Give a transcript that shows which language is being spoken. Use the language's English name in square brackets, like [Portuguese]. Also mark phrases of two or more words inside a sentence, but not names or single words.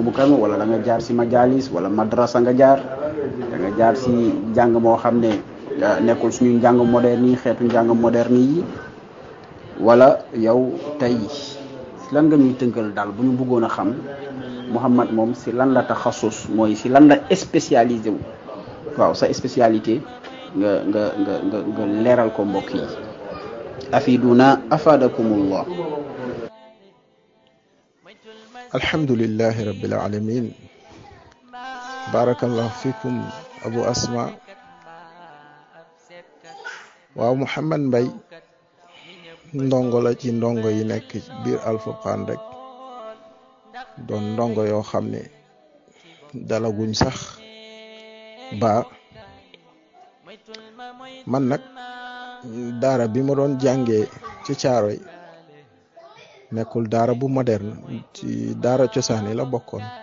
[Wolof] mu kawe ma wala da nga jaar si majalis wala madrasa nga jaar da nga jaar si njàng moo xam ne nekkul suñu njàng moderne yi xeetu njàng moderne yi wala yow tey si lan nga ñuy tënkal daal bu ñu bëggoon a xam Mouhamad moom si lan la taxasus mooy si lan la spécialisé wu waaw sa spécialité nga leeral ko mbokk yi [Arabic] أفيدونا أفادكم الله. الحمد لله رب العالمين بارك الله فيكم Abu Asma. [Wolof] waaw Mouhamad Mbay ndongo la ci ndongo yi nekk biir Alfurqaan rek doon ndongo yoo xam ne dalaguñ sax ba man nag daara bi ma doon jàngee ci Caaroy nekkul daara bu moderne ci daara cosaani la bokkoon